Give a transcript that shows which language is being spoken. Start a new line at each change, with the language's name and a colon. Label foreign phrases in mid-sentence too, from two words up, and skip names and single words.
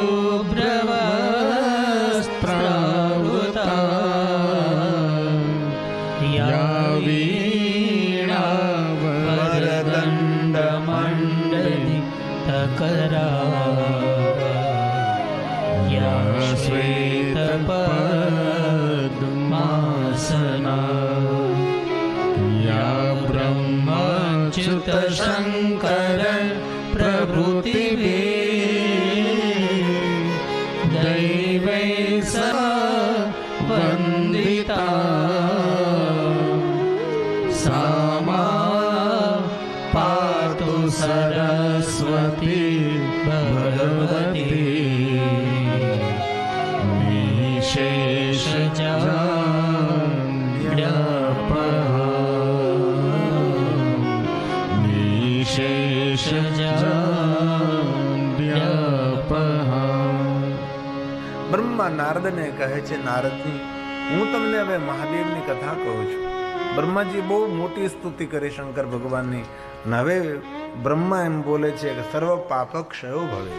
Sanskrit: शुभ्रवस्त्रावृता या वीणा वरदंड मंडलितकरा या श्वेतपद्मासना या ब्रह्माच्युत शङ्कर प्रभृतिभिः दैवैः सह वन्दिता सा मा पातु सरस्वती भगवती निशेष निशेष
Gujarati: બ્રહ્મા નારદને કહે છે, નારદજી હું તમને હવે મહાદેવની કથા કહું છું. બ્રહ્માજી બહુ મોટી સ્તુતિ કરી શંકર ભગવાનની. અને હવે બ્રહ્મા એમ બોલે છે કે
Sanskrit: सर्व पाप क्षयो भवे.